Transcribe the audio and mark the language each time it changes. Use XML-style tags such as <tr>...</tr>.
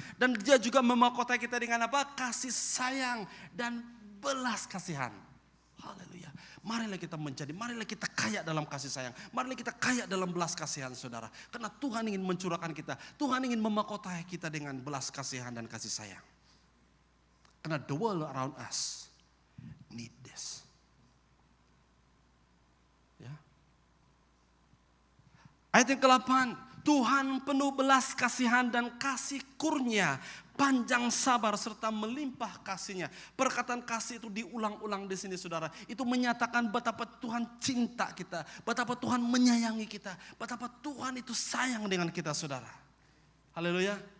<ms>Dan Dia juga memahkotai kita dengan apa? Kasih sayang dan belas kasihan. Haleluya. Marilah kita kaya dalam kasih sayang. Marilah kita kaya dalam belas kasihan, saudara. Karena Tuhan ingin mencurahkan kita. Tuhan ingin memahkotai kita dengan belas kasihan dan kasih sayang. Karena</ms> <en>the world around us need this.</en> <ms>Ya. Ayat yang ke-8, Tuhan penuh belas kasihan dan kasih kurnia, panjang sabar serta melimpah kasihnya. Perkataan kasih itu diulang-ulang di sini saudara. Itu menyatakan betapa Tuhan cinta kita, betapa Tuhan menyayangi kita, betapa Tuhan itu sayang dengan kita saudara. Haleluya.</ms>